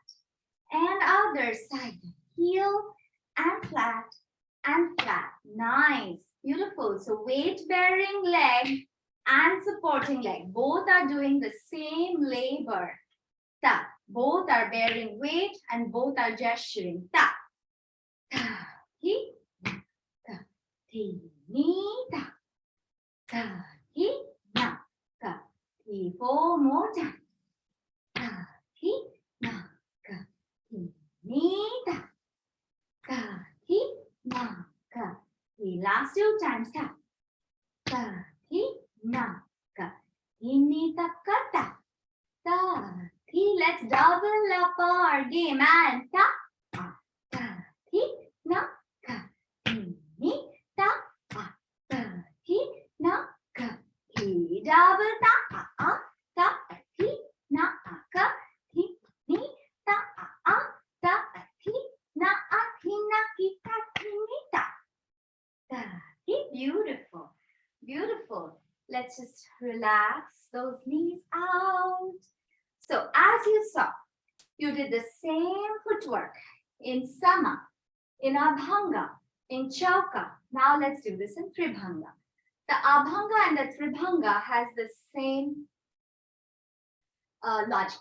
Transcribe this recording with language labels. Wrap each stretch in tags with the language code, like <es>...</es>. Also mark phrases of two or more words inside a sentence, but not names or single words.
<en>And other side, heel and flat and flat. Nice, beautiful. So weight bearing leg and supporting leg, both are doing the same labor. Ta. Both are bearing weight and both are gesturing. Ta. Ta. Hi. Ta. Ti. Ni. Ta. Ta. Hi. Na. Ka. Ti. 4 more times. Ta. Hi. Na. Ka. Ti. Ni. Ta. Ta. Hi. Na. Ka. Ti. Last 2 times. Ta. Ta. Hi. Na. Ka. Ti. Ni. Ta. Ka. Ta. Ta. Let's double up our game and ta, ta, ti, na, ka, ti, ni, ta, ta, ti, na, ka, ti, double ta, ta, ti, na, ka, ti, ni, ta, ta, ti, na, ti, na, ki, ta, ti, ni, ta, ta, ti. Beautiful, beautiful. Let's just relax those knees out. So as you saw, you did the same footwork in Sama, in Abhanga, in Chauka. Now let's do this in Tribhanga. The Abhanga and the Tribhanga has the same logic.</en>